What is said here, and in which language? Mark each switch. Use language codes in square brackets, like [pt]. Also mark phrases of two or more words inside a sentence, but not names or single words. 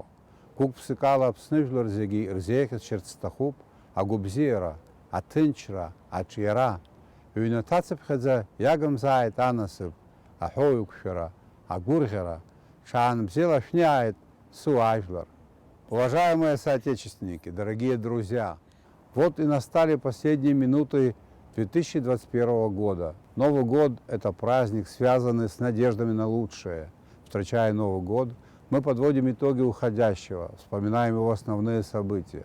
[ab] Гәык-ԥсык ала Аԥсны жәлар зегьы ирзеиӷьасшьарц сҭахуп агәабзиара, аҭынчра, аҿиара. Ҩнаҭацыԥхьаӡа иагымзааит анасыԥ, аҳәоуеиқәшәара, агәырӷьара, ҽаанбзиала шәниааит суаажәлар. [ru] Уважаемые соотечественники, дорогие друзья, вот и настали последние минуты 2021 года. Новый год – это праздник, связанный с надеждами на лучшее. Встречая Новый год, мы подводим итоги уходящего, вспоминаем его основные события.